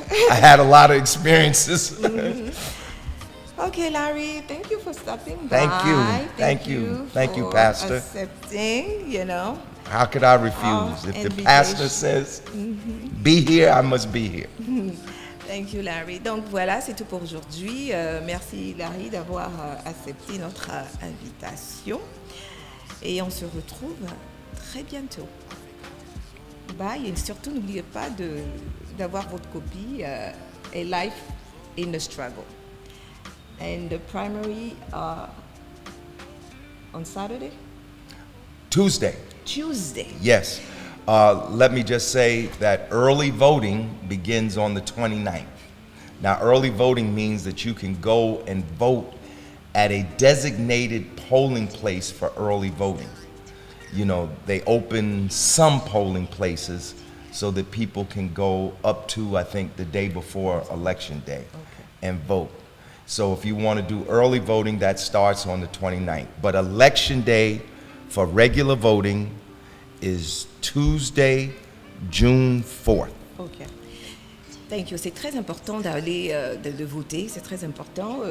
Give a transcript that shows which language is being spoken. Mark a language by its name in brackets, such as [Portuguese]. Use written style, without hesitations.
[English] I had a lot of experiences. okay, Larry, thank you for stopping Thank by. you. Thank you. Thank you, for Pastor. accepting, you know. How could I refuse? If the invitation. pastor says, be here, I must be here. Thank you, Larry. [French] Donc voilà, c'est tout pour aujourd'hui. Merci, Larry, d'avoir accepté notre invitation. Et on se retrouve très bientôt. Bye. Et surtout, n'oubliez pas d'avoir votre copie, A Life in the Struggle. [English] And the primary on Saturday? Tuesday. Tuesday. Yes. Let me just say that early voting begins on the 29th. Now, early voting means that you can go and vote at a designated polling place for early voting. You know, they open some polling places so that people can go up to, I think, the day before Election Day and vote. So if you want to do early voting, that starts on the 29th. But Election Day for regular voting is Tuesday, June 4th. OK. Thank you. [French] C'est très important d'aller de voter. C'est très important.